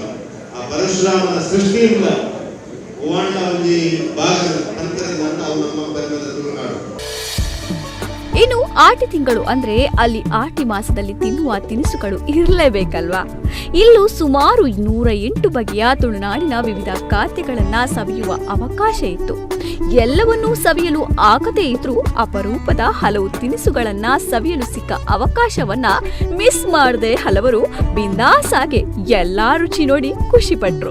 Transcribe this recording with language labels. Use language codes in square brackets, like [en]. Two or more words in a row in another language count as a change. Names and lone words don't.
[kn] ಆ ಪರಶುರಾಮನ ಸೃಷ್ಟಿಯಿಂದ ಓವಾಂಡ ಒಂದು ಭಾಗ ಅಂತರದಿಂದ ಅವು ನಮ್ಮ ಪರಿಮಳ ತುಳುನಾಡು. ಇನ್ನು ಆಟಿ ತಿಂಗಳು ಅಂದ್ರೆ ಅಲ್ಲಿ ಆಟಿ ಮಾಸದಲ್ಲಿ ತಿನ್ನುವ ತಿನಿಸುಗಳು ಇರಲೇಬೇಕಲ್ವಾ? ಇಲ್ಲೂ ಸುಮಾರು 108 ಬಗೆಯ ತುಳುನಾಡಿನ ವಿವಿಧ ಖಾದ್ಯಗಳನ್ನ ಸವಿಯುವ ಅವಕಾಶ ಇತ್ತು. ಎಲ್ಲವನ್ನೂ ಸವಿಯಲು ಆಗದೇ ಇದ್ರೂ ಅಪರೂಪದ ಹಲವು ತಿನಿಸುಗಳನ್ನ ಸವಿಯಲು ಸಿಕ್ಕ ಅವಕಾಶವನ್ನ ಮಿಸ್ ಮಾಡದೆ ಹಲವರು ಬಿಂದಾಸ್ ಆಗಿ ಎಲ್ಲಾ ರುಚಿ ನೋಡಿ ಖುಷಿ ಪಟ್ರು.